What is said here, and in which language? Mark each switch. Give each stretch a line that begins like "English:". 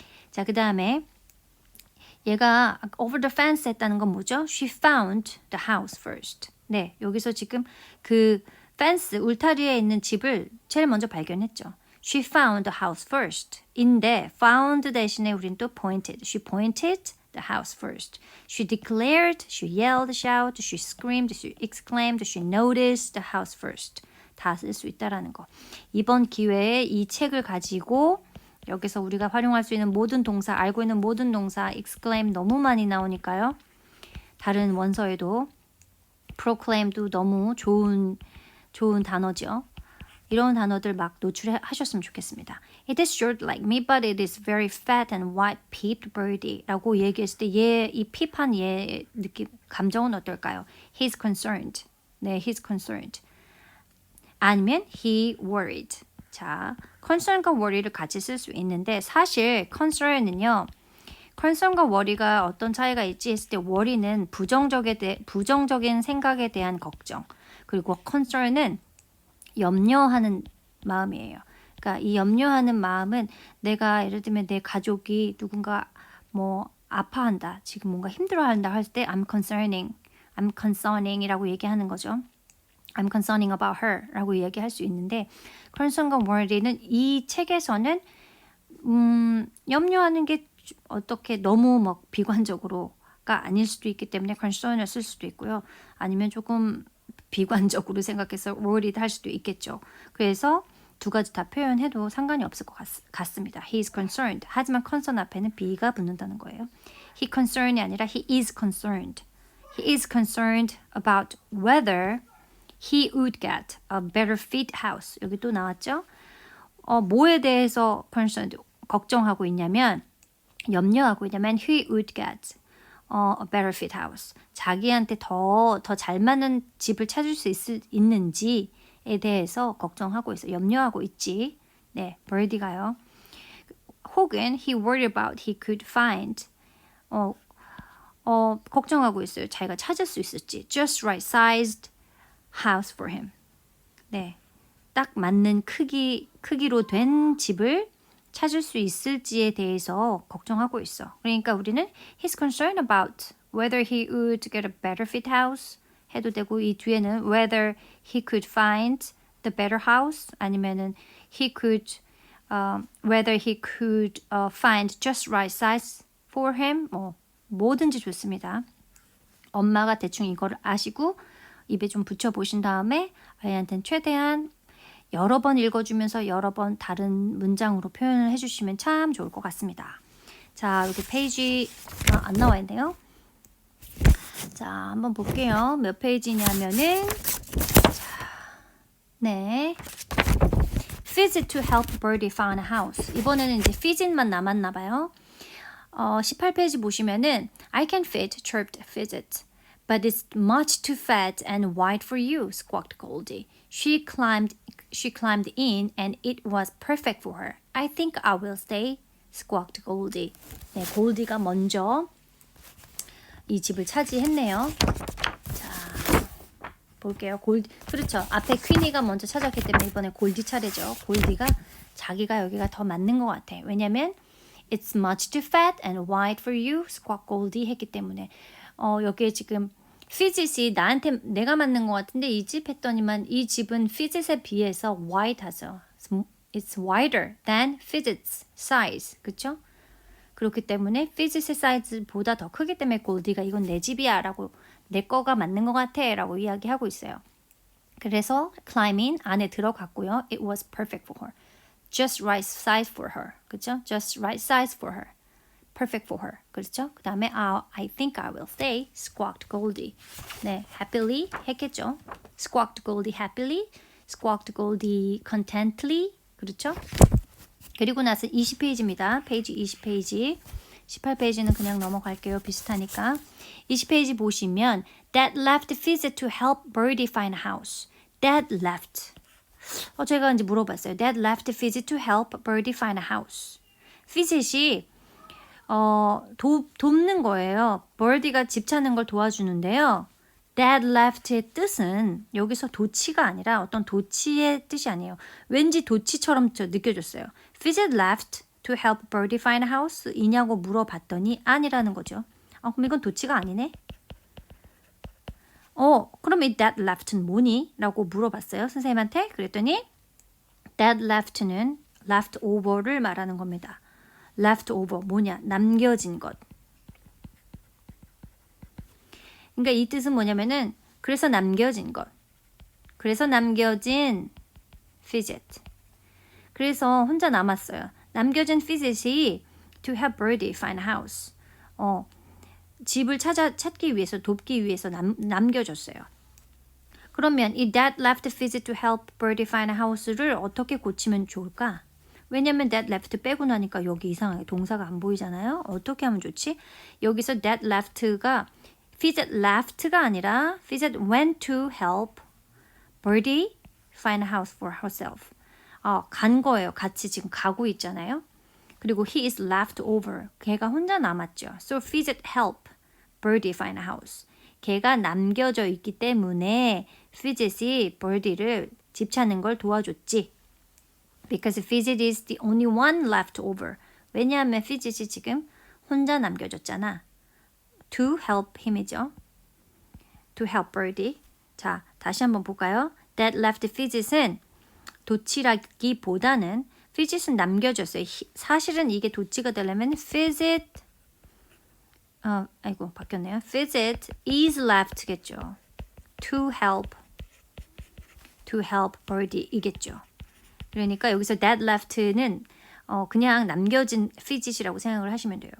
Korean: 자, 그 다음에 얘가
English: over the fence
Korean: 했다는 건 뭐죠?
English: She found the house first.
Korean: 네, 여기서 지금 그 fence, 울타리에 있는 집을 제일 먼저 발견했죠.
English: She found the house first.
Korean: 인데 found 대신에 우린 또 pointed.
English: She pointed the house first. She declared, she yelled, shouted, she screamed, she exclaimed, she noticed the house first.
Korean: 다 쓸 수 있다라는 거. 이번 기회에 이 책을 가지고 여기서 우리가 활용할 수 있는 모든 동사, 알고 있는 모든 동사, exclaim 너무 많이 나오니까요. 다른 원서에도 proclaim도 너무 좋은 단어죠. 이런 단어들 막 노출하셨으면 좋겠습니다.
English: It is short like me, but it is very fat and white-peeped birdie
Korean: 라고 얘기했을 때 이 핍한 얘 느낌, 감정은 어떨까요?
English: He's concerned. 네, he's concerned. 아니면 he worried.
Korean: 자, concern과 worry를 같이 쓸 수 있는데 사실 concern은요. concern과 worry가 어떤 차이가 있지 했을 때 worry는 부정적인 생각에 대한 걱정. 그리고 concern은 염려하는 마음이에요. 그러니까 이 염려하는 마음은 내가 예를 들면 내 가족이 누군가 뭐 아파한다. 지금 뭔가 힘들어한다 할 때
English: I'm concerning
Korean: 이라고 얘기하는 거죠.
English: I'm concerning about her
Korean: 라고 얘기할 수 있는데 concern과 worry는 이 책에서는 염려하는 게 어떻게 너무 막 비관적으로가 아닐 수도 있기 때문에 concern을 쓸 수도 있고요. 아니면 조금 비관적으로 생각해서 worried 할 수도 있겠죠. 그래서 두 가지 다 표현해도 상관이 없을 것 같습니다.
English: He is concerned.
Korean: 하지만 concern 앞에는 be가 붙는다는 거예요.
English: He concerned이 아니라 he is concerned. He is concerned about whether he would get a better fit house.
Korean: 여기 또 나왔죠? 뭐에 대해서
English: concerned,
Korean: 걱정하고 있냐면 염려하고 있냐면
English: he would get a better fit house.
Korean: 자기한테 더 잘 맞는 집을 찾을 수 있는지에 대해서 걱정하고 있어. 염려하고 있지. 네, birdie가요.
English: 혹은 he worried about he could find.
Korean: 걱정하고 있어요. 자기가 찾을 수 있을지.
English: Just right sized house for him.
Korean: 네, 딱 맞는 크기로 된 집을 찾을 수 있을지에 대해서 걱정하고 있어. 그러니까 우리는
English: he's concerned about whether he would get a better fit house
Korean: 해도 되고 이 뒤에는
English: whether he could find the better house 아니면은 he could whether he could find just right size for him
Korean: 뭐든지 좋습니다. 엄마가 대충 이걸 아시고 입에 좀 붙여보신 다음에 아이한테는 최대한 여러 번 읽어주면서 여러 번 다른 문장으로 표현을 해주시면 참 좋을 것 같습니다. 자, 여기 페이지 안 나와 있네요. 자, 한번 볼게요. 몇 페이지냐면은 네,
English: visit to help birdie find a house.
Korean: 이번에는 이제 visit만 남았나 봐요. 18페이지 보시면은
English: I can fit chirped visit. But it's much too fat and wide for you, squawked Goldie. She climbed in and it was perfect for her. I think I will stay, squawked Goldie.
Korean: 네, 골디가 먼저 이 집을 차지했네요. 자, 볼게요. 그렇죠. 앞에 퀸이가 먼저 찾았기 때문에 이번에 골디 차례죠. 골디가 자기가 여기가 더 맞는 것 같아. 왜냐면
English: It's much too fat and wide for you, squawked Goldie
Korean: 했기 때문에 여기에 지금 피짓이 나한테 내가 맞는 것 같은데 이 집 했더니만 이 집은 피짓에 비해서 wide하죠.
English: It's wider than Fidget's size.
Korean: 그쵸? 그렇기 때문에 Fidget의 사이즈보다 더 크기 때문에 골디가 이건 내 집이야 라고 내 거가 맞는 것 같아 라고 이야기하고 있어요. 그래서 climb in 안에 들어갔고요.
English: It was perfect for her. Just right size for her. 그쵸? Just right size for her. Perfect for her. 그렇죠?
Korean: 그 다음에
English: I think I will stay. Squawked Goldie.
Korean: 네, happily 했겠죠.
English: Squawked Goldie happily. Squawked Goldie contently.
Korean: 그렇죠? 그리고 나서 20페이지입니다. 페이지 20페이지. 18페이지는 그냥 넘어갈게요. 비슷하니까. 20페이지 보시면
English: Dad left Fidget to help Birdie find a house. Dad left.
Korean: 제가 이제 물어봤어요.
English: Dad left Fidget to help Birdie find a house.
Korean: Fidget이 돕는 거예요. Birdie가 집 찾는 걸 도와주는데요. Dad left의 뜻은 여기서 도치가 아니라 어떤 도치의 뜻이 아니에요. 왠지 도치처럼 느껴졌어요.
English: Fidget left to help Birdie find a house
Korean: 이냐고 물어봤더니 아니라는 거죠. 그럼 이건 도치가 아니네? 그럼 이 that left는 뭐니? 라고 물어봤어요. 선생님한테. 그랬더니 that left는 leftover를 말하는 겁니다. leftover 뭐냐? 남겨진 것. 그러니까 이 뜻은 뭐냐면은 그래서 남겨진 것. 그래서 남겨진 Fidget. 그래서 혼자 남았어요.
English: 남겨진 Fidget이 to help Birdie find a house.
Korean: 집을 찾기 위해서 돕기 위해서 남겨줬어요.
English: 그러면 이 that left Fidget to help Birdie find a house를
Korean: 어떻게 고치면 좋을까? 왜냐면 that left 빼고 나니까 여기 이상하게 동사가 안 보이잖아요. 어떻게 하면 좋지?
English: 여기서 that left가 Fidget left가 아니라 Fidget went to help Birdie find a house for herself.
Korean: 간 거예요. 같이 지금 가고 있잖아요.
English: 그리고 he is left over.
Korean: 걔가 혼자 남았죠.
English: So Fidget help Birdie find a house.
Korean: 걔가 남겨져 있기 때문에 Fidget이 Birdie를 집 찾는 걸 도와줬지.
English: Because Fidget is the only one left over.
Korean: 왜냐하면 Fidget이 지금 혼자 남겨졌잖아.
English: To help him이죠. To help Birdie.
Korean: 자, 다시 한번 볼까요? That left Fidget은 도치라기보다는 Fidget은 남겨졌어요. 사실은 이게 도치가 되려면 Fidget 바뀌었네요.
English: Fidget is left겠죠. To help Birdie 이겠죠.
Korean: 그러니까 여기서 that left는 그냥 남겨진 Fidget이라고 생각을 하시면 돼요.